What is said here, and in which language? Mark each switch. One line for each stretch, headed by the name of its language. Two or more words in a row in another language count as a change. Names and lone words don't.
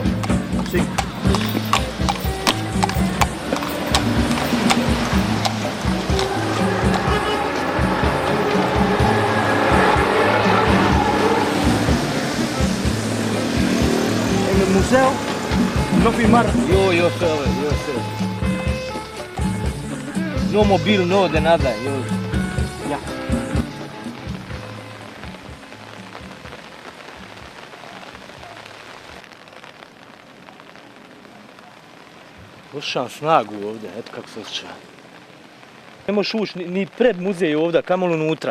Spanish: Sí. En el museo no filmar. Yo sé. No móvil, no de nada. Ya.
Serbian: Osjećam snagu ovdje, eto kako se osjećam. Ne možeš ući ni pred muzej ovdje, kamoli unutra.